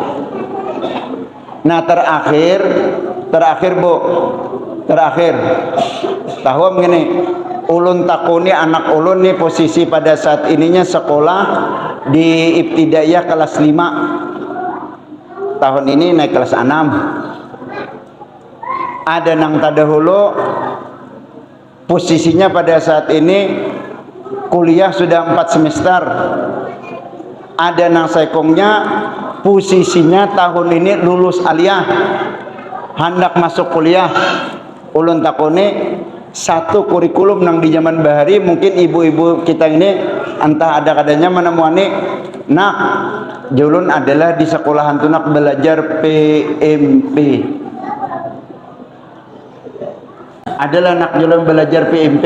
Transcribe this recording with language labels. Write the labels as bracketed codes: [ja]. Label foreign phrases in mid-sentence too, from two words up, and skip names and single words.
[bjn] Nah terakhir tahu begini, ulun takuni anak ulun nih posisi pada saat ininya sekolah di ibtidaiyah kelas 5, tahun ini naik kelas 6. Ada nang tadahulu posisinya pada saat ini kuliah sudah 4 semester. Ada nang sekongnya posisinya tahun ini lulus aliyah, hendak masuk kuliah. Ulun takuni satu kurikulum nang di zaman bahari, mungkin ibu-ibu kita ini entah ada kadanya menemuani, nak julun adalah di sekolahan tu nak belajar PMP, adalah nak julun belajar PMP.